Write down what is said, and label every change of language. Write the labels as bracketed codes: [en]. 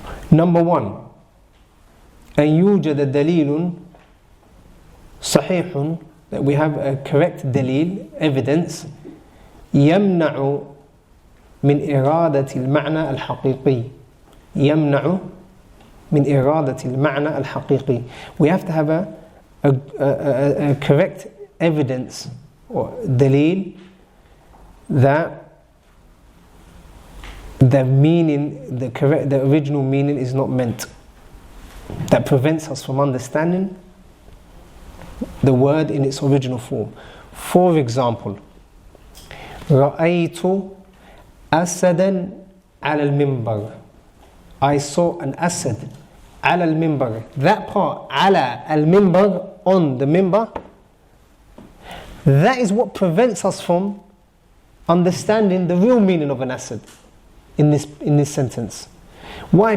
[en] Number one, [ar] أن يوجد دليل صحيح, [en] that we have a correct dalil, evidence, [ar] يمنع من إرادة المعنى الحقيقي. يمنع من إرادة المعنى الحقيقي. [en] We have to have a correct evidence or dalil that the meaning, the original meaning is not meant, that prevents us from understanding the word in its original form. For example, [ar] رأيت أسدا على المنبر. [en] I saw an asad [ar] على المنبر. [en] That part, على المنبر, on the minbar, that is what prevents us from understanding the real meaning of an asad in this sentence. Why?